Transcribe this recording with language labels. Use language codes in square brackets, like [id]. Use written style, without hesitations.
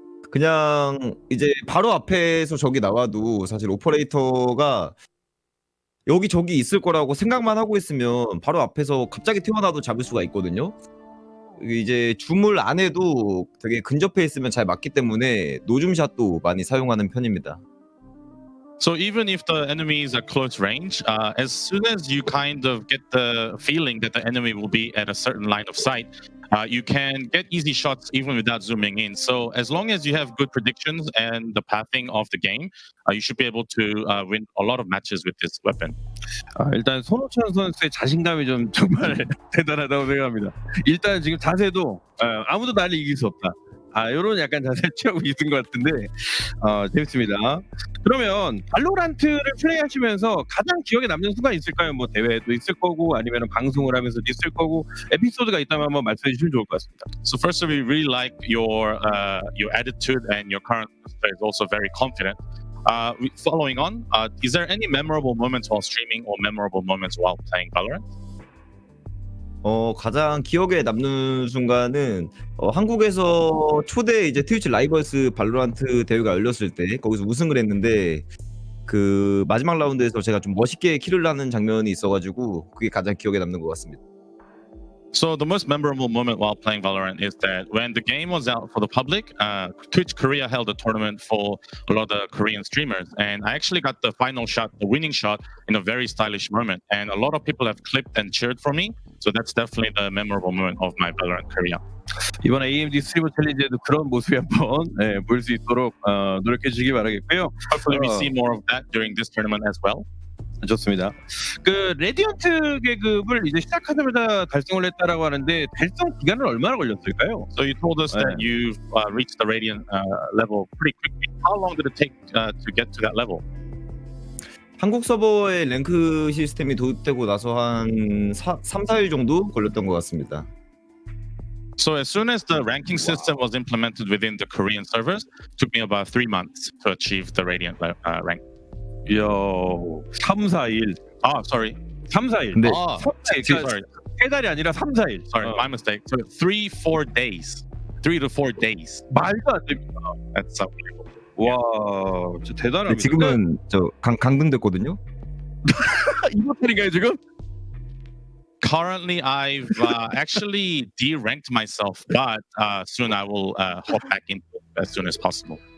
[ko] 그냥 이제 바로 앞에서 적이 나와도 사실 오퍼레이터가 여기 적이 있을 거라고 생각만 하고 있으면 바로 앞에서 갑자기 튀어나와도 잡을 수가 있거든요. 이제 줌을 안 해도 되게 근접해 있으면 잘 맞기 때문에 노줌샷도 많이 사용하는 편입니다. [en] So even if the enemies are close range, as soon as you kind of get the feeling that the enemy will be at a certain line of sight, you can get easy shots even without zooming in. So as long as you have good predictions and the pathing of the game, you should be able to win a lot of matches with this weapon. [ko] 일단 손호천 선수의 자신감이 좀 정말 대단하다고 생각합니다. 일단 지금 자세도 아무도 나를 이길 수 없다. 이런 약간 자세를 취하고 있는 것 같은데 재밌습니다. 그러면 발로란트를 플레이하시면서 가장 기억에 남는 순간 있을까요? 뭐 대회도 있을 거고 아니면 방송을 하면서도 있을 거고 에피소드가 있다면 한번 말씀해 주시면 좋을 것 같습니다. [en] So first of all, we really like your attitude and your current is also very confident. Following on, is there any memorable moments while streaming or memorable moments while playing Valorant? [ko] 가장 기억에 남는 순간은 한국에서 초대 이제 트위치 라이벌스 발로란트 대회가 열렸을 때 거기서 우승을 했는데 그 마지막 라운드에서 제가 좀 멋있게 킬을 하는 장면이 있어가지고 그게 가장 기억에 남는 것 같습니다. [en] So the most memorable moment while playing Valorant is that when the game was out for the public, Twitch Korea held a tournament for a lot of Korean streamers, and I actually got the final shot, the winning shot, in a very stylish moment, and a lot of people have clipped and cheered for me. So that's definitely the memorable moment of my Valorant career. [ko] 이번 AMD 스트리머 챌린지에도 그런 모습이 한번 보일 수 있도록 노력해 주시기 바라겠고요. [en] Hopefully we see more of that during this tournament as well. [ko] 좋습니다. 그 레디언트 계급을 이제 시작하자마자 달성을 했다라고 하는데 달성 기간은 얼마나 걸렸을까요? [en] So you told us that you reached the Radiant level pretty quickly. How long did it take to get to that level? [ko] 한국 서버의 랭크 시스템이 도입되고 나서 한 3-4일 정도 걸렸던 것 같습니다. [en] So as soon as the ranking system was implemented within the Korean servers, it took me about 3 months to achieve the Radiant rank. [ko] 이야, 3-4일. [en] Sorry. [ko] 3, 4일. 근데 3, 4일. [en] sorry, [ko] 3달이 아니라 3, 4일. [en] sorry, my mistake. So 3-4 days. 3 to 4 days. [ko] 말도 안 됩니다. [en] That's unbelievable. [ko] 와, 진짜 대단합니다. 지금은 저 강등됐거든요. 이모텔인가요 지금? [en] Currently, I've actually de-ranked myself, but soon I will hop back into it as soon as possible.